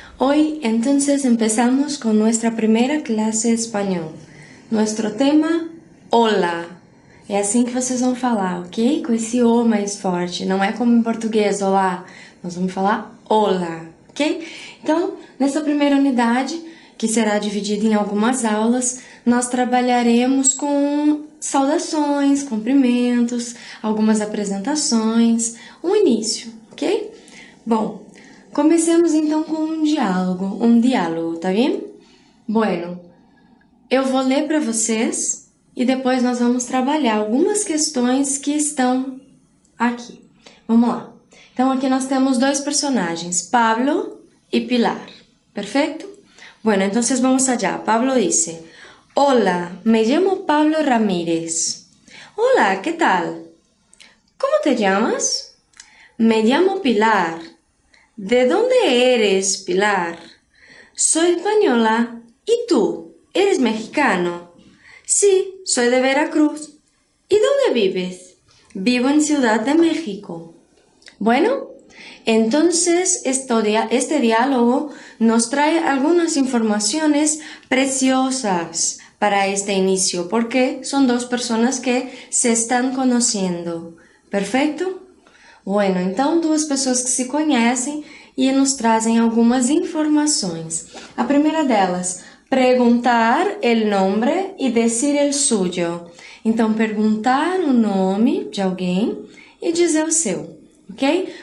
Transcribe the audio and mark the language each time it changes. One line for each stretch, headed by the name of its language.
Spanish: Hoy entonces empezamos con nuestra primera clase de español. Nuestro tema, olá.
Portuguese: É assim que vocês vão falar, ok? Com esse O mais forte. Não é como em português, olá. Nós vamos falar olá, ok? Então, nessa primeira unidade, que será dividida em algumas aulas, nós trabalharemos com saudações, cumprimentos, algumas apresentações, um início, ok? Bom, comecemos então com um diálogo, tá bem? Bueno, eu vou ler para vocês e depois nós vamos trabalhar algumas questões que estão aqui. Vamos lá. Então aqui nós temos dois personagens, Pablo e Pilar. Perfeito?
Spanish: Bueno, entonces vamos allá. Pablo dice: Hola, me llamo Pablo Ramírez. Hola, ¿qué tal? ¿Cómo te llamas? Me llamo Pilar. ¿De dónde eres, Pilar? Soy española. ¿Y tú? ¿Eres mexicano? Sí, soy de Veracruz. ¿Y dónde vives? Vivo en Ciudad de México. Bueno, entonces este diálogo nos trae algunas informaciones preciosas para este inicio, porque son dos personas que se están conociendo. ¿Perfecto?
Portuguese: Bueno, então duas pessoas que se conhecem e nos trazem algumas informações. A primeira delas, perguntar o nome e dizer o suyo. Então, perguntar o nome de alguém e dizer o seu, ok?